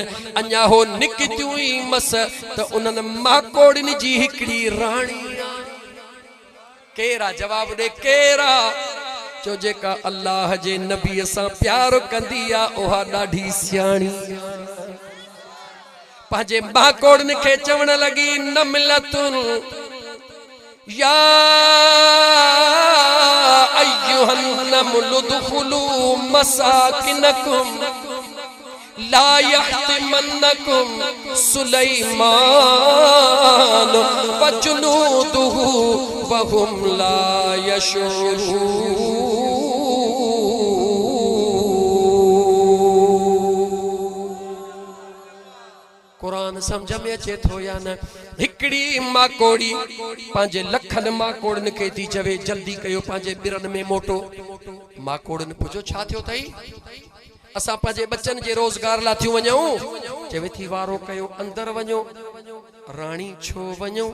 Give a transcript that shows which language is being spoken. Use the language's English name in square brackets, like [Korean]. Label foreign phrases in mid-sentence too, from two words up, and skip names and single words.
[Sindhi] अञा हो निकितियूं ई मस त उन्हनि माकोड़ियुनि जी हिकिड़ी राणी। केरा जवाब ॾे, केरा? चो जेका अल्लाह जे नबीअ सां प्यार कंदी आहे उहा ॾाढी सियाणी। पंहिंजे माकोड़ियुनि खे चवण लॻी [Arabic] نملة يا أيها النمل ادخلوا مساكنكم لا يحطمنكم سليمان وجنوده وهم لا يشعرون. [Sindhi] कुरान समझ में अचे थो या न? हिकड़ी माकोड़ी पंहिंजे लखनि माकोड़नि खे थी चवे जल्दी कयो पंहिंजे ॿिरनि में मोटो। माकोड़नि पुछो छा थियो अथई? असां पंहिंजे बचनि जे रोज़गार लाइ थियूं वञूं। चवे थी वारो कयो अंदरि वञो। राणी छो वञो?